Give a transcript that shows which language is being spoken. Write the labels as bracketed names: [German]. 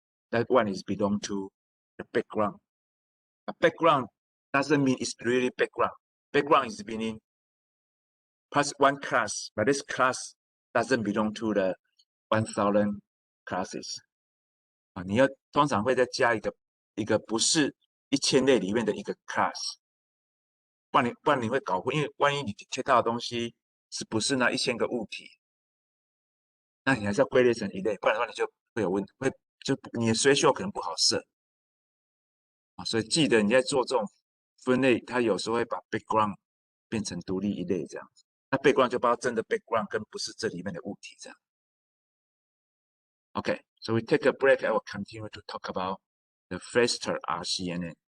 [English] That one is belong to the background. A background doesn't mean it's really background. Background is meaning plus one class, but this class doesn't belong to the 1,000 classes. [Chinese] 你要通常会再加一个不是1000类里面的一个 class， 不然你会搞混，因为万一你切到的东西是不是那1000个物体，那你还是要归类成一类，不然的话你就会有问题，就你的threshold可能不好设所以记得你在做这种分类，它有时候会把 background 变成独立一类这样子。那 background 就包括真的 background 跟不是这里面的物体这样。 [English] Okay, so we take a break. I will continue to talk about the faster RCNN.